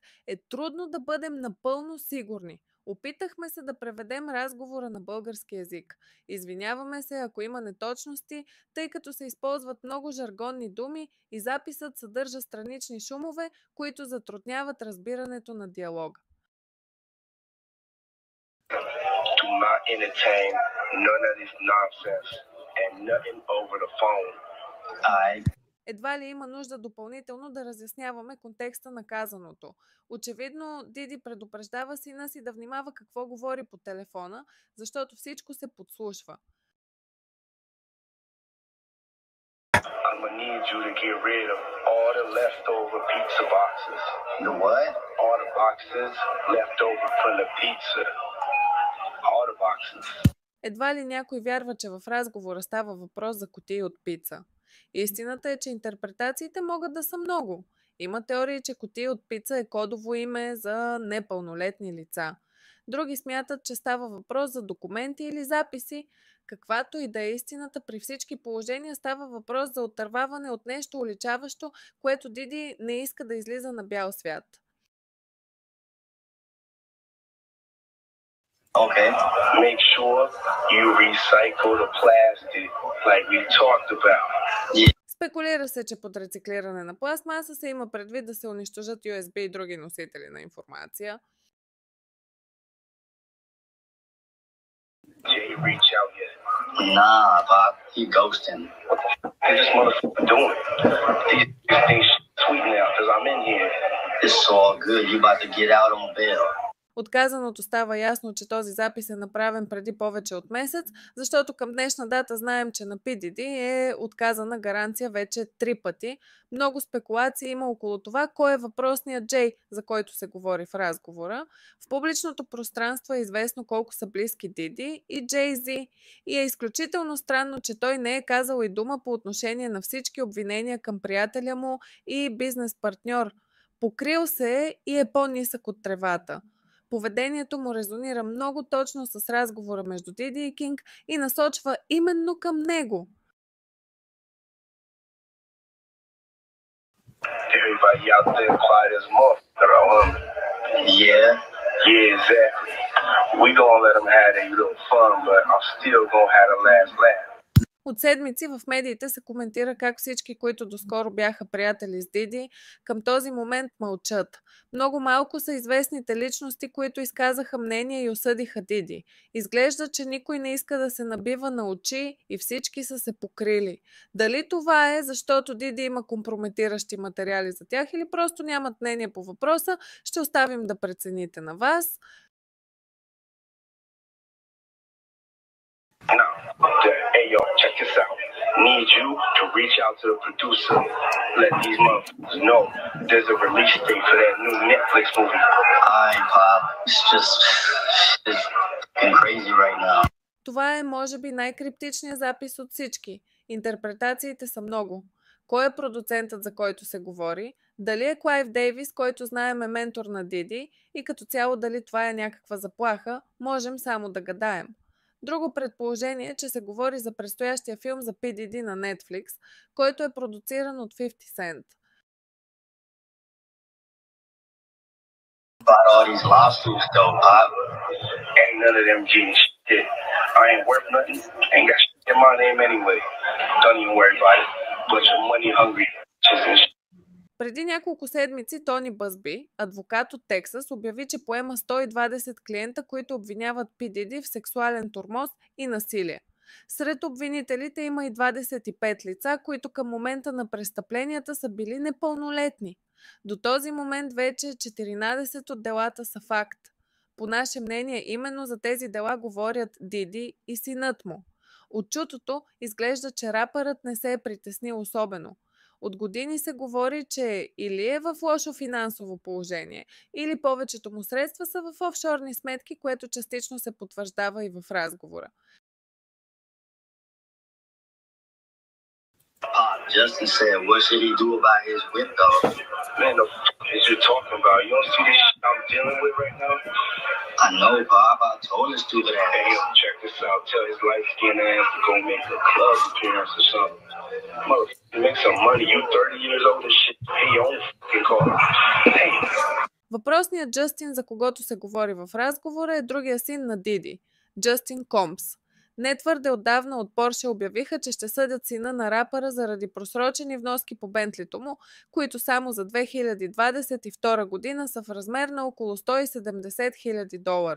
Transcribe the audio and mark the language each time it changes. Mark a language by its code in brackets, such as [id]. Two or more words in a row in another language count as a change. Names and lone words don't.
[bg] Е трудно да бъдем напълно сигурни. Опитахме се да преведем разговора на български език. Извиняваме се, ако има неточности, тъй като се използват много жаргонни думи и записът съдържа странични шумове, които затрудняват разбирането на диалога. [en] Do not entertain none of this nonsense and nothing over the phone. [bg] Едва ли има нужда допълнително да разясняваме контекста на казаното. Очевидно, Диди предупреждава сина си да внимава какво говори по телефона, защото всичко се подслушва. [en] I'm gonna need you to get rid of all the leftover pizza boxes. The what? All the boxes left over from the pizza. All the boxes. [bg] Едва ли някой вярва, че в разговора става въпрос за кутии от пица. Истината е, че интерпретациите могат да са много. Има теории, че кутия от пица е кодово име за непълнолетни лица. Други смятат, че става въпрос за документи или записи. Каквато и да е истината, при всички положения става въпрос за отърваване от нещо уличаващо, което Диди не иска да излиза на бял свят. [en] Okay. Make sure you recycle the plastic like we talked about. [bg] Спекулира се, че под рециклиране на пластмаса се има предвид да се унищожат USB и други носители на информация. [en] Jay, reach out yet? Nah, Bob. He ghosting. What the f*** is this motherfucker doing? These things sweet now because I'm in here. It's all good. You about to get out on bail. [bg] От казаното става ясно, че този запис е направен преди повече от месец, защото към днешна дата знаем, че на PDD е отказана гаранция вече 3 пъти. Много спекулации има около това, кой е въпросният Джей, за който се говори в разговора. В публичното пространство е известно колко са близки Диди и Джей-Зи. И е изключително странно, че той не е казал и дума по отношение на всички обвинения към приятеля му и бизнес партньор. Покрил се е и е по-нисък от тревата. Поведението му резонира много точно с разговора между Диди и Кинг и насочва именно към него. [en] Everybody out there quiet as a motherfucker, huh? Yeah. Yeah, exactly. We gonna let them have their little fun, but I'm still gonna have the last laugh. [bg] От седмици в медиите се коментира как всички, които доскоро бяха приятели с Диди, към този момент мълчат. Много малко са известните личности, които изказаха мнение и осъдиха Диди. Изглежда, че никой не иска да се набива на очи и всички са се покрили. Дали това е, защото Диди има компрометиращи материали за тях или просто нямат мнение по въпроса, ще оставим да прецените на вас. [en] Now, hey yo, check this out. Need you to reach out to the producer. Let these motherfuckers know there's a release date for that new Netflix movie. Alright, Pop. It's crazy right now. [bg] Това е, може би, най-криптичният запис от всички. Интерпретациите са много. Кой е продуцентът, за който се говори? Дали е Клайв Дейвис, който знаем е ментор на Диди? И като цяло дали това е някаква заплаха? Можем само да гадаем. Друго предположение е, че се говори за предстоящия филм за PDD на Netflix, който е продуциран от 50 Cent. [en] About all these lawsuits, though, Pop. Ain't none of them getting shit. I ain't worth nothing. Ain't got shit in my name anyway. Don't even worry about it. Bunch of money hungry bitches and shit. [bg] Преди няколко седмици Тони Бъзби, адвокат от Тексас, обяви, че поема 120 клиента, които обвиняват PDD в сексуален тормоз и насилие. Сред обвинителите има и 25 лица, които към момента на престъпленията са били непълнолетни. До този момент вече 14 от делата са факт. По наше мнение, именно за тези дела говорят Диди и синът му. От чутото изглежда, че рапърът не се е притеснил особено. От години се говори, че или е в лошо финансово положение, или повечето му средства са в офшорни сметки, което частично се потвърждава и в разговора. [en] Justin said, what should he do about his whip, though? Man, the fuck is you talking about? You don't see this shit I'm dealing with right now? I know, Bob. I told his stupid Hey, yo, ass. check this out. Tell his light-skinned ass to go make a club appearance or something. Motherfucker, make some money. You 30 years old and shit. Pay your own fucking car. Hey. [bg] Въпросният Джастин, за когото се говори в разговора, е другия син на Диди – Джастин Компс. Не твърде отдавна от Порше обявиха, че ще съдят сина на рапъра заради просрочени вноски по Бентлито му, които само за 2022 година са в размер на около $170 000.